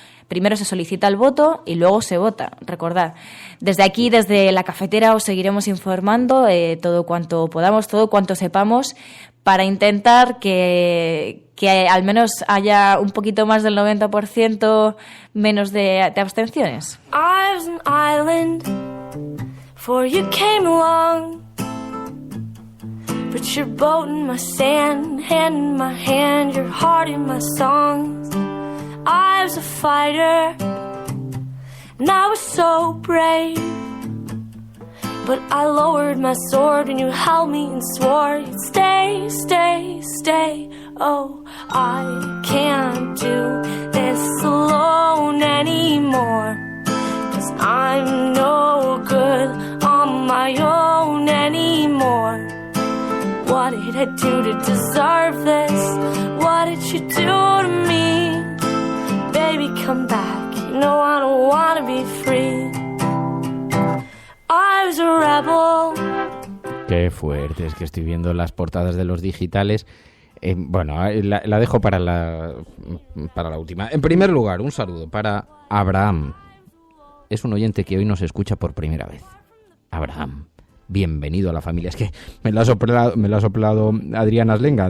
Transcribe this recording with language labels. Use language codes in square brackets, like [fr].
[es] Primero se solicita el voto y luego se vota. Recordad, desde aquí, desde la cafetera, os seguiremos informando todo cuanto podamos, todo cuanto sepamos, para intentar que al menos haya un poquito más del 90% menos de abstenciones. [en] I was an island before you came along. Put your boat in my sand, hand in my hand, your heart in my songs. I was a fighter, and I was so brave. But I lowered my sword when you held me and swore you'd stay, stay, stay. Oh, I can't do this alone anymore. 'Cause I'm no good on my own anymore. What did I do to deserve this? What did you do to me? Baby, come back. You know I don't wanna be free. I was a rebel. [es] Qué fuerte, es que estoy viendo las portadas de los digitales. Bueno, la dejo para la última. En primer lugar, un saludo para Abraham. Es un oyente que hoy nos escucha por primera vez. Abraham, bienvenido a la familia. Es que me lo ha soplado Adrián Aslenga.